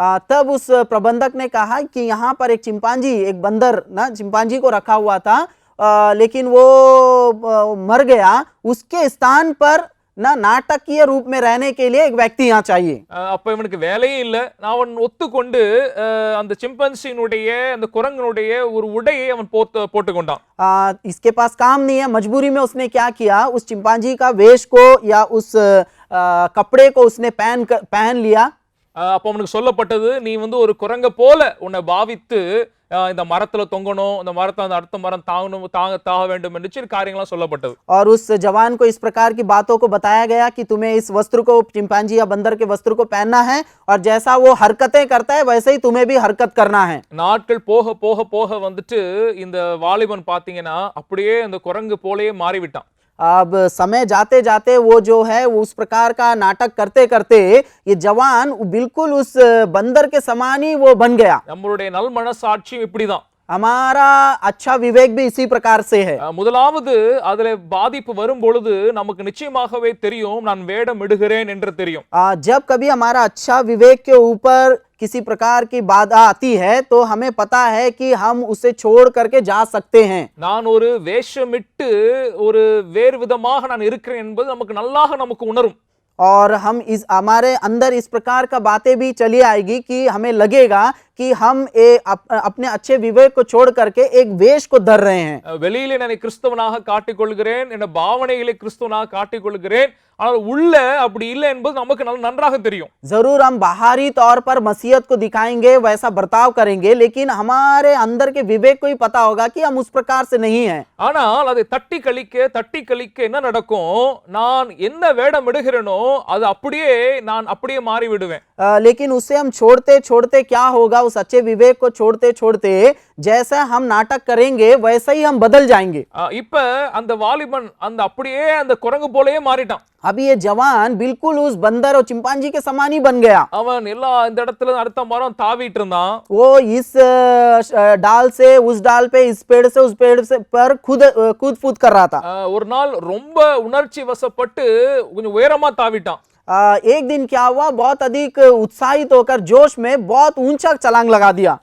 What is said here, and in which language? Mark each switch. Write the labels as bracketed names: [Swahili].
[Hindi] तब उस प्रबंधक ने कहा कि यहाँ पर एक चिंपांजी, एक बंदर ना चिंपांजी को रखा हुआ था, लेकिन वो मर गया। उसके स्थान पर ना नाटकीय रूप में रहने के लिए एक व्यक्ति यहाँ चाहिए। [Tamil] அப்ப இவனுக்கு வேலையே இல்ல. அவன் ஒத்துக்கொண்டு அந்த சிம்பன்சியினுடைய அந்த குரங்கனுடைய ஒரு உடையை அவன் போட்டுக்கொண்டான். [Hindi] इसके पास काम नहीं है, मजबूरी में उसने क्या किया, उस चिंपांजी का वेश को या उस कपड़े को उसने पहन लिया। [Tamil] அப்ப அவனுக்கு சொல்லப்பட்டது, நீ வந்து ஒரு குரங்க போல உன்னை பாவித்து இந்த மரத்துல தொங்கணும், இந்த மரத்தை அந்த அடுத்த மரம் தாக வேண்டும் என்று சில காரியங்கள்லாம் சொல்லப்பட்டது. [Hindi] और उस जवान को इस प्रकार की बातों को बताया गया कि तुम्हें इस वस्त्र को, चिंपांजी या बंदर के वस्त्र को पहनना है, और जैसा वो हरकतें करता है वैसे ही तुम्हें भी हरकत करना है। [Tamil] நாட்கள் போக போக போக வந்துட்டு இந்த வாலிபன் பாத்தீங்கன்னா அப்படியே அந்த குரங்கு போலயே மாறிவிட்டான். [Hindi] अब समय जाते जाते वो जो है उस प्रकार का नाटक करते करते ये जवान बिल्कुल उस बंदर के समान ही वो बन गया। [Tamil] நம்மளுடைய நல் மனசாட்சியும் இப்படிதான். [Hindi] हमारा अच्छा विवेक भी इसी प्रकार से है। [Tamil] முதலாவது அதுல பாதிப்பு வரும் பொழுது நமக்கு நிச்சயமாகவே தெரியும், நான் வேடம் இடுகிறேன் என்று தெரியும். [Hindi] जब कभी हमारा अच्छा विवेक के ऊपर किसी प्रकार की बाधा आती है तो हमें पता है कि हम उसे छोड़ करके जा सकते हैं। [Tamil] நான் ஒரு வேஷமிட்டு ஒரு வேறு விதமாக நான் இருக்கிறேன் என்பது நமக்கு நல்லாக நமக்கு உணரும். [Hindi] और हम इस हमारे अंदर इस प्रकार का बातें भी चली आएगी कि हमें लगेगा कि हम अपने अच्छे विवेक को छोड़ करके एक वेश को धर रहे हैं। [Tamil] வெளியிலே நான் கிறிஸ்தவனாக காட்டிக்கொள்கிறேன், என்ற பாவனைகளை கிறிஸ்தவனாக காட்டிக்கொள்கிறேன், ஆனால் உள்ள அப்படி இல்லை என்பது நமக்கு நன்றாக தெரியும். [Hindi] जरूर हम बाहरी तौर पर मसीहत को दिखाएंगे, वैसा बर्ताव करेंगे, लेकिन हमारे अंदर के विवेक को ही पता होगा कि हम उस प्रकार से नहीं हैं। [Tamil] ஆனால் அதை தட்டி கழிக்க என்ன நடக்கும், நான் என்ன வேடம் இடுகிறேனோ அது நான் அப்படியே மாறி விடுவேன். [Hindi] लेकिन उसे हम छोड़ते छोड़ते क्या होगा, उस अच्छे विवेक को छोड़ते छोड़ते जैसा हम नाटक करेंगे वैसा ही हम बदल जाएंगे। [Tamil] இப்ப அந்த வாலிபன் அந்த அப்படியே அந்த குரங்கு போலயே மாறிட்டான். [Hindi] अभी ये जवान बिल्कुल उस बंदर और चिंपांजी के समान ही बन गया। [Tamil] அவன் எல்லா இந்த இடத்துல அடுத்த மரம் தாவிட்டு இருந்தான். [Hindi] वो इस डाल से उस डाल पे, इस पेड़ से उस पेड़ से पर कूद फूद कर रहा था। [Tamil] ஒரு நாள் ரொம்ப உணர்ச்சி வசப்பட்டு கொஞ்சம் உயரமா தாவிட்டான். [Hindi] एक दिन क्या हुआ, बहुत अधिक उत्साहित होकर जोश में बहुत ऊंचा छलांग लगा दिया।